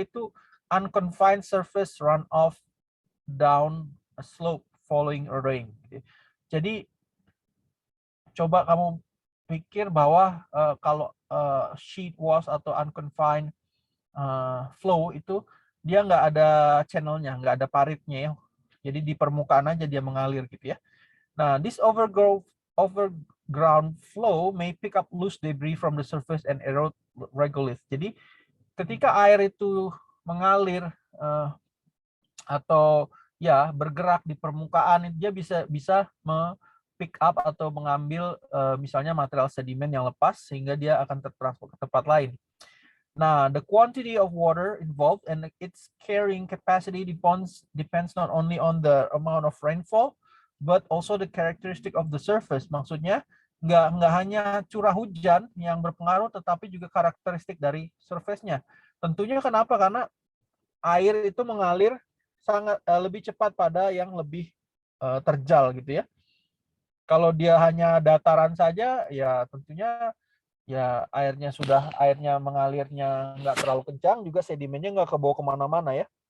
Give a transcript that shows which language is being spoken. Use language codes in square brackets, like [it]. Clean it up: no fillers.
[id] Itu [en] unconfined surface runoff down a slope following a rain. [id] Jadi coba kamu pikir bahwa kalau sheet wash atau unconfined flow itu dia nggak ada channelnya, nggak ada paritnya ya. Jadi di permukaan aja dia mengalir gitu ya. [en] Nah, this overground flow may pick up loose debris from the surface and erode regolith. [id] Jadi ketika air itu mengalir atau ya bergerak di permukaan, dia bisa pick up atau mengambil misalnya material sedimen yang lepas sehingga dia akan tertransport ke tempat lain. [en] Nah, the quantity of water involved and its carrying capacity depends not only on the amount of rainfall but also the characteristic of the surface. [id] Maksudnya nggak hanya curah hujan yang berpengaruh, tetapi juga karakteristik dari surface-nya. Tentunya kenapa? Karena air itu mengalir sangat lebih cepat pada yang lebih terjal gitu ya. Kalau dia hanya dataran saja, ya tentunya ya airnya mengalirnya nggak terlalu kencang, juga sedimennya nggak kebawa kemana-mana ya.